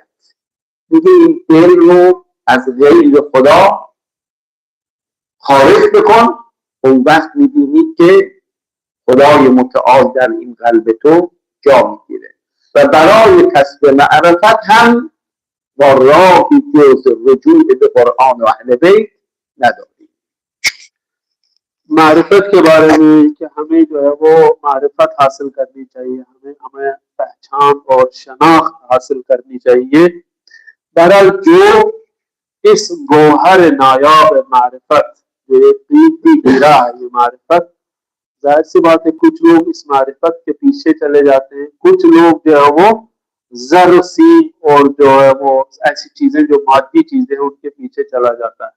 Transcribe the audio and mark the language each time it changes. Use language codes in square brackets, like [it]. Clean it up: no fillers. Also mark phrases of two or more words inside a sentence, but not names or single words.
[fa] میگه این دل رو از غیر خدا خارج بکن، اون وقت میبینید که خدای متعال در این قلب تو جا میگیره. و برای کسب معرفت هم با راهی جز رجوع به قرآن و اهل بیت نداری. [hi] معرفت के बारे में कि हमें जो है वो मारिफत हासिल करनी चाहिए, हमें पहचान और शनाख्त हासिल करनी चाहिए। बहरहाल जो इस गौहर नायाब मारिफत, जो ये कीमती हीरा है ये मारिफत, जाहिर सी बात है कुछ लोग इस मारिफत के पीछे चले जाते हैं, कुछ लोग जो है वो ज़र सी और जो है वो ऐसी चीजें जो मादी चीजें हैं उनके पीछे चला जाता है।